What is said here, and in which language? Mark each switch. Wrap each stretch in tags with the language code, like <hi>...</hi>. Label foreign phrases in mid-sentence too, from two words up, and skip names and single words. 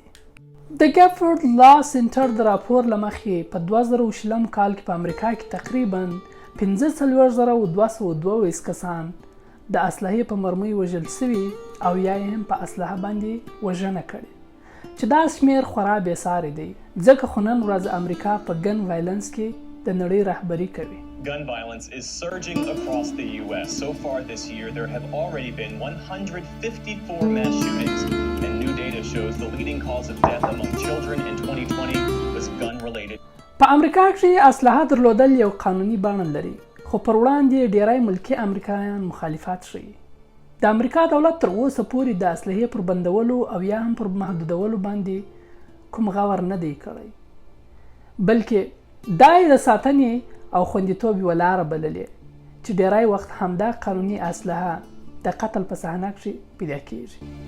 <ps>د ګیفورد لا سنټر د راپور له مخې په 2020 کال کې په امریکا کې تقریبا 45,222 کسان د اسلحې په مرمۍ وژل سوي او یا یې هم په اسلحه باندې وژنه کړې، چې دا شمیر خورا بېساري دی ځکه خو نن ورځ امریکا په</ps> <en>gun violence</en> <ps>کې د نړۍ رهبري کوي.</ps> <en>Gun violence is surging across the U.S. So far this year, there have already been 154 mass shootings, and new data shows the leading cause of death among children in 2020 was gun-related.</en> <ps>په امریکا کې اسلحه درلودل یو قانوني بڼه لري، خو پر وړاندې ډیری ملکي امریکایان مخالفت ښیي. د امریکا دولت تر اوسه پورې د اسلحې پر بندولو او یا هم پر محدودولو باندې کوم غور نه دی کړی، بلکې دا یې د ساتنې او خوندیتوب یوه لاره بللې چې ډیری وخت همدا قانوني اسلحه د قتل په صحنه کښې پیدا کیږي.</ps>